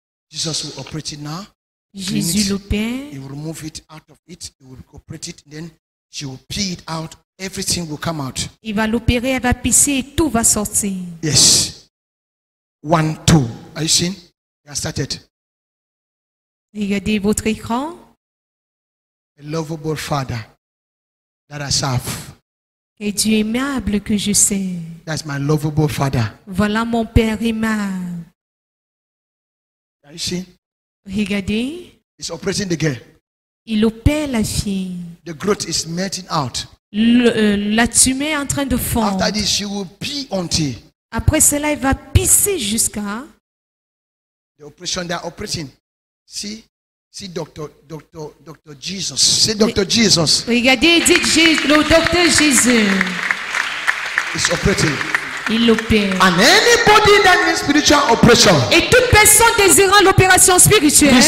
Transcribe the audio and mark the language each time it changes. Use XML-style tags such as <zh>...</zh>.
<en>Jesus will operate it now.</en> <fr>Jésus l'opère.</fr> <en>He will remove it out of it. He will operate it. Then she will pee it out. Everything will come out.</en> <fr>Il va l'opérer, elle va pisser et tout va sortir.</fr> <en>Yes. 1, 2. Are you seeing? You have started.</en> <fr>Regardez votre écran.</fr> <en>A lovable Father that I serve.</en> <fr>Et Dieu aimable que je sais.</fr> <en>That's my lovable Father.</en> <fr>Voilà mon Père aimable.</fr> <en>Are you seeing?</en> <fr>Regardez.</fr> <en>It's operating the girl.</en> <fr>Il opère la fille.</fr> <en>The growth is melting out.</en> <fr>La tumeur est en train de fondre.</fr> <en>After this, she will pee until</en> <fr>Après cela, il va pisser jusqu'à...</fr> <en>the operation they are operating. See Dr. Jesus. See Dr. Jesus</en> <fr>Regardez, dites le docteur Jésus.</fr> <en>is operating.</en> <fr>Il opère.</fr> <en>And anybody that needs spiritual operation,</en> <fr>Et toute personne désirant l'opération spirituelle,</fr>